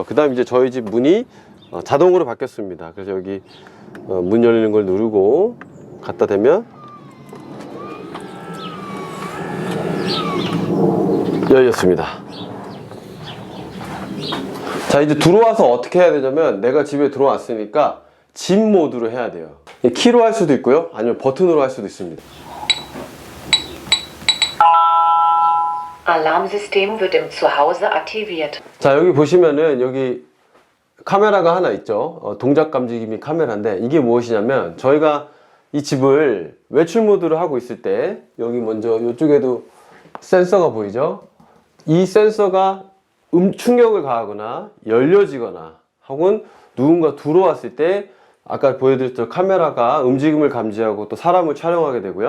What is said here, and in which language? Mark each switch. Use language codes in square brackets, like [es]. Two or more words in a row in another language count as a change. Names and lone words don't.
[ko] 그 다음 이제 저희 집 문이 자동으로 바뀌었습니다. 그래서 여기 문 열리는 걸 누르고 갖다 대면 열렸습니다. 자, 이제 들어와서 어떻게 해야 되냐면, 내가 집에 들어왔으니까 집 모드로 해야 돼요. 키로 할 수도 있고요, 아니면 버튼으로 할 수도 있습니다. [de] Alarmsystem wird im Zuhause aktiviert. [ko] 자, 여기 보시면은 여기 카메라가 하나 있죠. 동작 감지기 카메라인데, 이게 무엇이냐면, 저희가 이 집을 외출 모드로 하고 있을 때 여기 먼저 이쪽에도 센서가 보이죠. 이 센서가 충격을 가하거나 열려지거나 혹은 누군가 들어왔을 때 아까 보여드렸던 카메라가 움직임을 감지하고 또 사람을 촬영하게 되고요.